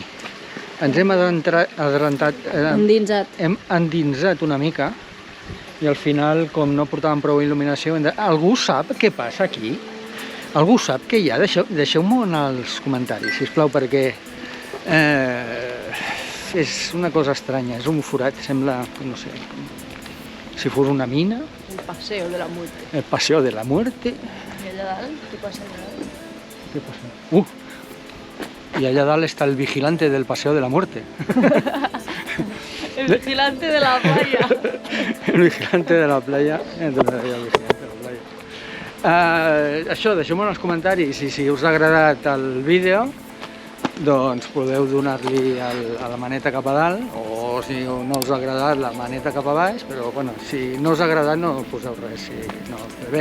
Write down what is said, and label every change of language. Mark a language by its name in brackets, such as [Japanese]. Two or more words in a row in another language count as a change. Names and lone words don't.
[Catalan] Ens hem hem endinsat una mica i al final, com no portàvem prou il·luminació, algú sap què passa aquí? Algú sap què hi ha? Deixeu-m'ho en els comentaris, sisplau, perquè és una cosa estranya, és un forat, sembla, no sé, si fos una mina. [Spanish] El paseo de la muerte. El paseo de la muerte. [Catalan] I allà dalt, què passa allà dalt? Què passa? I allà dalt està [Spanish] el vigilante del paseo de la muerte. El vigilante de la playa. El vigilante de la playa. El vigilante de la playa. [Catalan] Això, deixeu-me en els comentaris i si us ha agradat el vídeo, doncs podeu donar-li a la maneta cap a dalt, o si no us ha agradat la maneta cap a baix, però bueno, si no us ha agradat no poseu res, si no, bé.